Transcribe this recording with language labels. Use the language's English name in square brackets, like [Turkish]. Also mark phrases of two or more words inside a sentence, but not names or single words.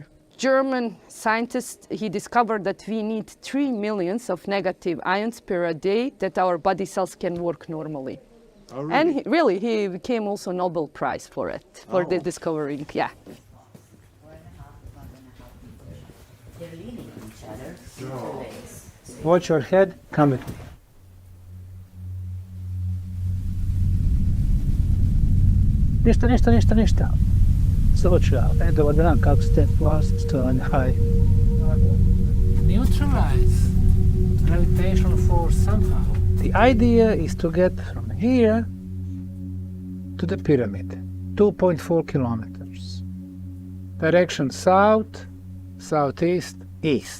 [English] German scientist, he discovered that we need 3 million of negative ions per day that our body cells can work normally. Oh, really? And he became also Nobel Prize for it, for the discovering, yeah. They're leaning on each other, legs. Watch your head, come with me. [Bosnian] Ništa. Slučaj, dobar dan, kako ste? [English] Hi. Neutralize gravitational force somehow. The idea is to get from here to the pyramid, 2.4 kilometers. Direction south, southeast, east.